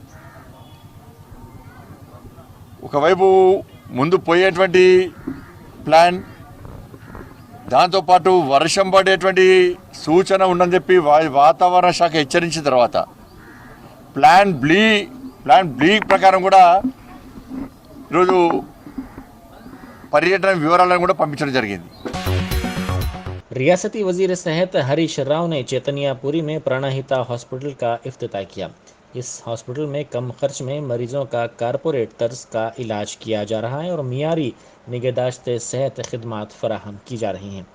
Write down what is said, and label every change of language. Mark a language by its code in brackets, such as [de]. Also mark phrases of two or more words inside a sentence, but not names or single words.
[te] ఒకవైపు ముందు పోయేటువంటి ప్లాన్, దాంతోపాటు వర్షం పడేటువంటి సూచన ఉందని చెప్పి వాతావరణ శాఖ హెచ్చరించిన తర్వాత [en] plan B [te] ప్రకారం కూడా ఈరోజు పర్యటన వివరాలను కూడా పంపించడం జరిగింది. [ur] ریاستی وزیر صحت ہریش راؤ نے چیتنیا پوری میں پراناہتا ہاسپٹل کا افتتاح کیا۔ اس ہاسپٹل میں کم خرچ میں مریضوں کا کارپوریٹ طرز کا علاج کیا جا رہا ہے اور معیاری نگہداشت صحت خدمات فراہم کی جا رہی ہیں۔